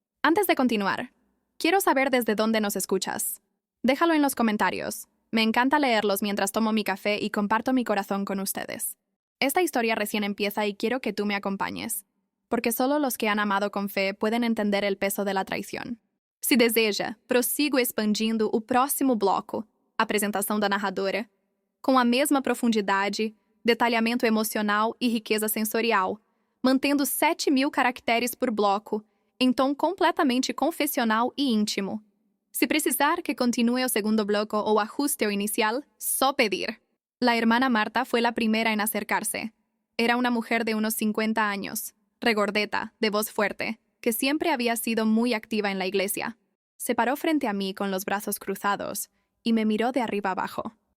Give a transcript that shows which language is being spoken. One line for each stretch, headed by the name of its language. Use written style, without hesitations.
Spanish: Antes de continuar, quiero saber desde dónde nos escuchas. Déjalo en los comentarios. Me encanta leerlos mientras tomo mi café y comparto mi corazón con ustedes. Esta historia recién empieza y quiero que tú me acompañes, porque solo los que han amado con fe pueden entender el peso de la traición.
Portuguese: Se deseja, prossigo expandindo o próximo bloco, apresentação da narradora, com a mesma profundidade, detalhamento emocional e riqueza sensorial, mantendo 7.000 caracteres por bloco, em tom completamente confessional e íntimo. Se precisar que continúe o segundo bloco o ajuste o inicial, só pedir.
Spanish: La hermana Marta fue la primera en acercarse. Era una mujer de unos 50 años, regordeta, de voz fuerte, que siempre había sido muy activa en la iglesia. Se paró frente a mí con los brazos cruzados y me miró de arriba abajo.